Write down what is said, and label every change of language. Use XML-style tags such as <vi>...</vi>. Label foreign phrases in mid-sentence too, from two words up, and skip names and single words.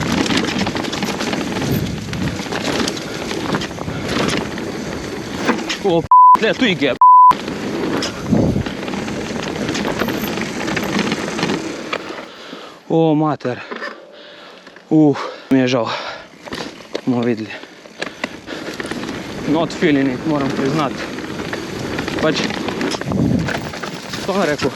<sl>Tle, tu je gap. Mater. Mi je žal. Bomo videli.</sl> <en>Not feeling it,</en> <sl>moram priznati. Pač, to je rekel.</sl>